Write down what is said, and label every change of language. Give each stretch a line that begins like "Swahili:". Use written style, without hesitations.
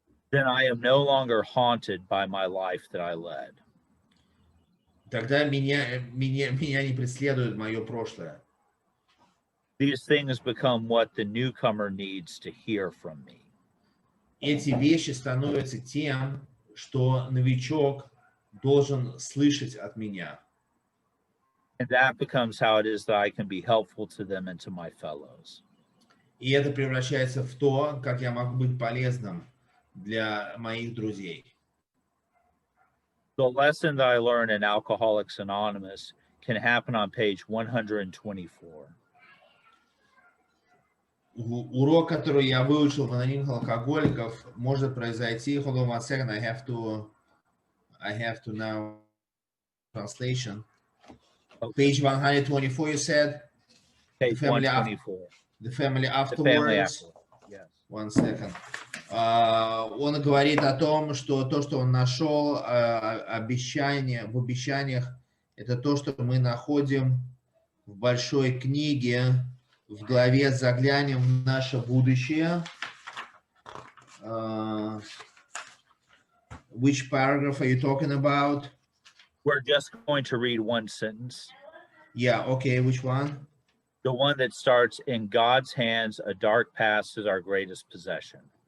English: then I am no longer haunted by my life that I led.
Russian: Тогда меня не преследует мое прошлое.
English: These things become what the newcomer needs to hear from me.
Russian: Эти вещи становятся тем, что новичок должен слышать от меня.
English: And that becomes how it is that I can be helpful to them and to my fellows.
Russian: И это превращается в то, как я могу быть полезным для моих друзей.
English: The lesson that I learned in Alcoholics Anonymous can happen on page 124.
Russian: Урок, который я выучил в анонимных алкоголиков, может произойти.
English: Hold on one second, I have to now translation. Page 124, you said? Page 124. The family The afterwards. family afterwards. Yes. One second.
Russian: Он говорит о том, что то, что он нашел в обещаниях, это то, что мы находим в большой книге, в главе «Заглянем в наше будущее».
English: Which paragraph are you talking about? We're just going to read one sentence. Yeah, okay, which one? The one that starts, in God's hands, a dark past is our greatest possession.